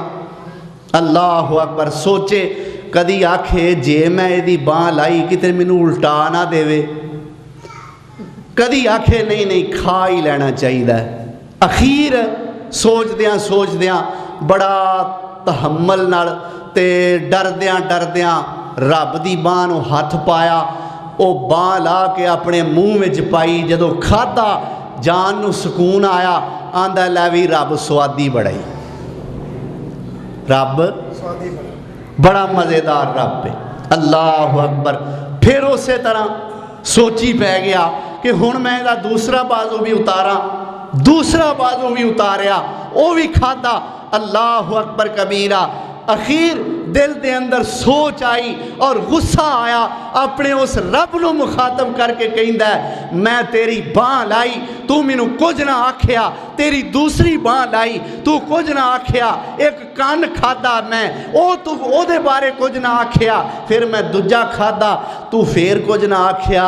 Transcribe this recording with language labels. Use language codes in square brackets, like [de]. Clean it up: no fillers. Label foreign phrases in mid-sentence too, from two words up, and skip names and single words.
[ar] اللہ اکبر، [pa] سوچے کدی آکھے جے میں دی باں لائی کتے مینوں الٹا نہ دے، کدی آکھے نہیں کھا ہی لینا چاہیے۔ اخیر سوچ دیاں بڑا تحمل نال تے ڈردیاں رب دی باں نو ہاتھ پایا، او باں لا کے اپنے منہ وچ پائی، جدو کھادا جان نو سکون آیا، آندا لے بھی رب سوادی بڑا ہی، رب بڑا مزیدار رب ہے. [ar] الله أكبر. [pa] پھر اس طرح سوچی پے گیا کہ ہن میں ایہدا دوسرا باجو بھی اتارا، دوسرا باجو بھی اتاریا، وہ بھی کھادا. [ar] الله أكبر كبيرا. [pa] اخیر دل کے اندر سوچ آئی اور غصہ آیا، اپنے اس رب نوں مخاطب کرکے کہندا میں تیری بانہہ لائی، تو مینوں کچھ نہ آکھیا، تیری دوسری بانہہ لائی، تو کچھ نہ آکھیا، ایک کان کھادا میں، او تو اوہدے بارے کچھ نہ آکھیا، پھر میں دوجا کھادا، تو پھر کچھ نہ آکھیا.